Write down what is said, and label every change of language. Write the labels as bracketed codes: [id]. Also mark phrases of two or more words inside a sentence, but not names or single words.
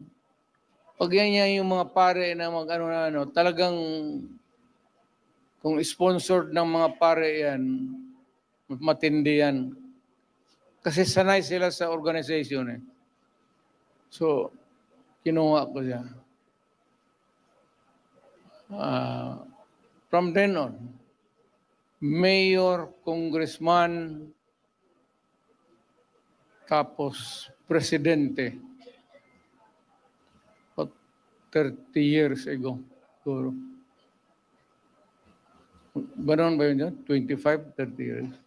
[tl] Pag yan yung mga pare na mag-ano, talagang kung sponsored ng mga pare yan, matindi yan. Kasi sanay sila sa organization So, kinuha ko siya. [en] From then on, [tl] mayor, congressman, tapos presidente. [en] 30 years ago. [tl] Ganon ba yun? 25, 30 years.